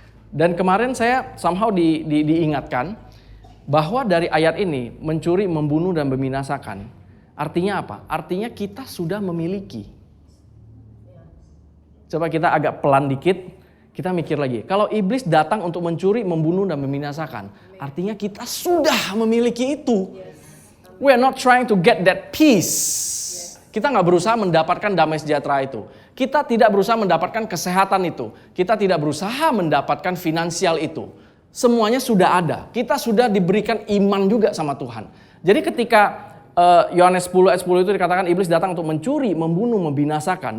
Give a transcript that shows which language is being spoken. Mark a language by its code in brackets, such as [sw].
[id] Dan kemarin saya somehow diingatkan bahwa dari ayat ini, mencuri, membunuh, dan membinasakan, artinya apa? Artinya kita sudah memiliki. Coba kita agak pelan dikit, kita mikir lagi. Kalau iblis datang untuk mencuri, membunuh, dan membinasakan, artinya kita sudah memiliki itu. [en] We are not trying to get that peace. [id] Kita nggak berusaha mendapatkan damai sejahtera itu. Kita tidak berusaha mendapatkan kesehatan itu. Kita tidak berusaha mendapatkan finansial itu. Semuanya sudah ada. Kita sudah diberikan iman juga sama Tuhan. Jadi ketika Yohanes 10 ayat 10 itu dikatakan iblis datang untuk mencuri, membunuh, membinasakan.